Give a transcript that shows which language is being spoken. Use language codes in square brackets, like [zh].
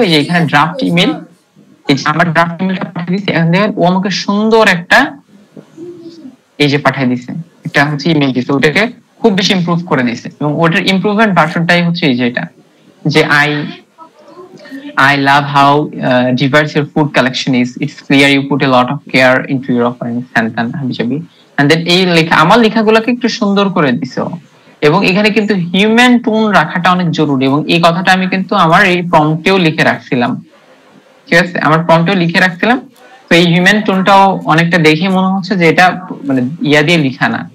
[bn] এই যে এখানে ড্রাফট ইমেল, এই যে আমার ড্রাফট ইমেলটা পাঠিয়ে দিছি। এখন দেখেন ও আমাকে সুন্দর একটা এই যে পাঠিয়ে দিছে, এটা হচ্ছে ইমেল দিছে, ওটাকে খুব বেশি ইমপ্রুভ করে দিছে। এবং ওটার ইমপ্রুভমেন্ট ভার্সনটাই হচ্ছে এই যে এটা, যে [en] I love how diverse your food collection is. It's clear you put a lot of care into your offerings. [bn] And then এই লেখা, আমার লেখাগুলোকে একটু সুন্দর করে দিছে। এবং এখানে কিন্তু হিউম্যান টোন রাখাটা অনেক জরুরি, এবং এই কথাটা আমি কিন্তু আমার এই প্রম্পটেও লিখে রাখছিলাম, ঠিক আছে? আমার প্রম্পটেও লিখে রাখছিলাম। তো এই হিউম্যান টোনটাও অনেকটা দেখে মনে হচ্ছে যে এটা মানে ইয়া দিয়ে লেখা না।